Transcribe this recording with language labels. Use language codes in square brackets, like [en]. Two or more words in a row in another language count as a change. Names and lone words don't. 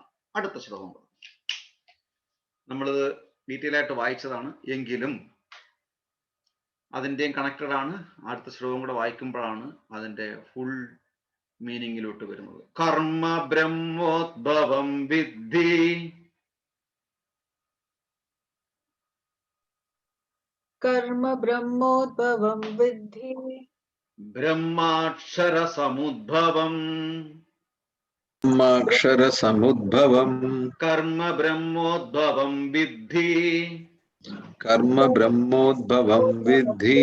[ml] അടുത്ത ശ്ലോകം നമ്മളിത് ഡീറ്റെയിൽ ആയിട്ട് വായിച്ചതാണ്, എങ്കിലും അതിൻ്റെയും കണക്റ്റഡ് ആണ്. അടുത്ത ശ്ലോകം കൂടെ വായിക്കുമ്പോഴാണ് അതിൻ്റെ ഫുൾ മീനിങ്ങിലോട്ട് വരുന്നത്. [sa] കർമ്മ ബ്രഹ്മോദ്ഭവം വിദ്ധി कर्म ब्रह्मोद्भवं विद्धि ब्रह्माक्षर समुद्भवम् ब्रह्माक्षरसमुद्भवम् कर्म ब्रह्मोद्भवं विद्धि कर्म ब्रह्मोद्भवं विद्धि